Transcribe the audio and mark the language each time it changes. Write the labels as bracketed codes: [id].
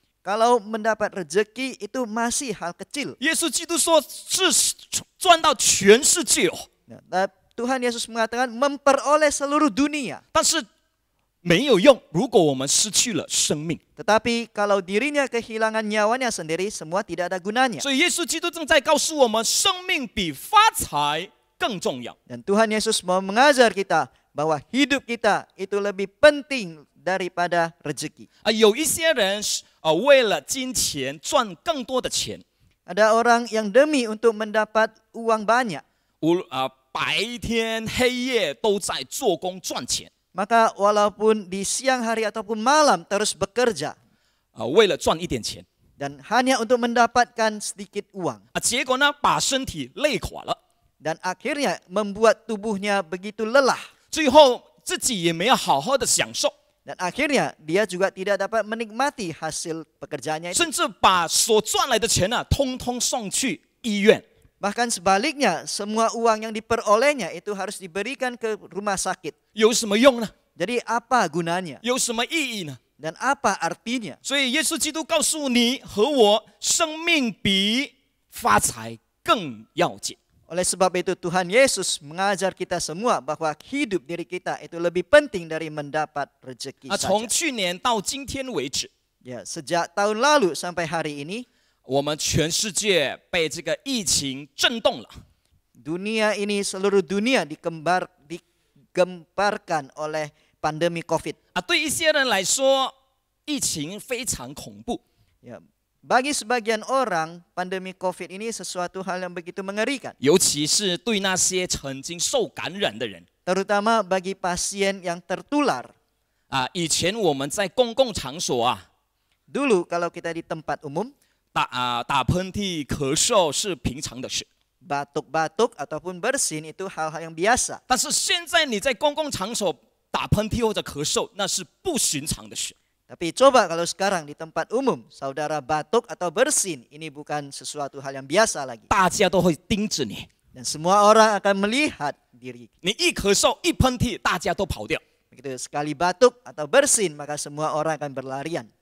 [id] Kalau mendapat rezeki itu masih hal kecil. [zh] 耶稣基督说是赚到全世界哦， [id] Nah, Tuhan Yesus mengatakan memperoleh seluruh dunia. [zh] 但是没有用，如果我们失去了生命。 [id] Tetapi kalau dirinya kehilangan nyawanya sendiri, semua tidak ada gunanya. [zh] 所以耶稣基督正在告诉我们，生命比发财更重要。 [id] Dan Tuhan Yesus mau mengajar kita bahwa hidup kita itu lebih penting daripada rezeki. [zh] 有一些人为了金钱赚更多的钱， [id] Ada orang yang demi untuk mendapat uang banyak, [zh] 白天黑夜都在做工赚钱 [id] maka walaupun di siang hari ataupun malam terus bekerja [zh] 为了赚一点钱 [id] dan hanya untuk mendapatkan sedikit uang [zh] 结果呢，把身体累垮了， [id] dan akhirnya membuat tubuhnya begitu lelah [zh] 最后自己也没有好好的享受， [id] dan akhirnya dia juga tidak dapat menikmati hasil pekerjaannya itu. [zh] 甚至把所赚来的钱呢，通通送去医院。 [id] Bahkan sebaliknya, semua uang yang diperolehnya itu harus diberikan ke rumah sakit. [zh] 有什么用呢？ [id] Jadi apa gunanya [zh] 有什么意义呢？ [id] dan apa artinya? [zh] 所以耶稣基督告诉你和我，生命比发财更要紧。 [id] Oleh sebab itu Tuhan Yesus mengajar kita semua bahwa hidup diri kita itu lebih penting dari mendapat rezeki [zh] 从 [id] saja. [zh] 去年到今天为止， [id] Ya, sejak tahun lalu sampai hari ini, [zh] 我们全世界被这个疫情震动了。 [id] dunia ini, seluruh dunia digemparkan oleh pandemi COVID. [zh] 对一些人来说，疫情非常恐怖。 [id] Ya, bagi sebagian orang, pandemi COVID ini sesuatu hal yang begitu mengerikan. [zh] 尤其是对那些曾经受感染的人 [id] Terutama bagi pasien yang tertular. [zh] 以前我们在公共场所 [id] Dulu kalau kita di tempat umum, [zh] 打喷嚏、咳嗽是平常的事， [id] batuk-batuk ataupun bersin itu hal-hal yang biasa. [zh] 但是现在你在公共场所打喷嚏或者咳嗽，那是不寻常的事。 [id] Tapi coba kalau sekarang di tempat umum, saudara batuk atau bersin, ini bukan sesuatu hal yang biasa lagi. [zh] 大家都会盯着你， [id] Dan semua orang akan melihat diri. [zh] 你一咳嗽、一喷嚏，大家都跑掉 [id] Begitu sekali batuk atau bersin, maka semua orang akan berlarian.